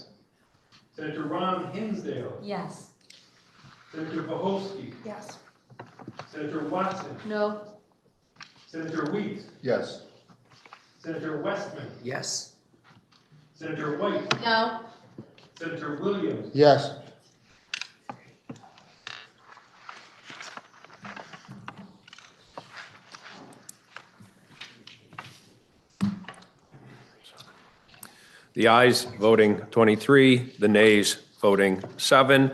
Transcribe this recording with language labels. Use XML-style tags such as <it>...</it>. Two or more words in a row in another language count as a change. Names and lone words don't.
<en>Senator Ron Hinsdale. Yes. Senator Bohosky. Yes. Senator Watson. No. Senator Wheat. Yes. Senator Westman. Yes. Senator White. No. Senator Williams. Yes. The ayes voting 23, the nays voting 7.</en>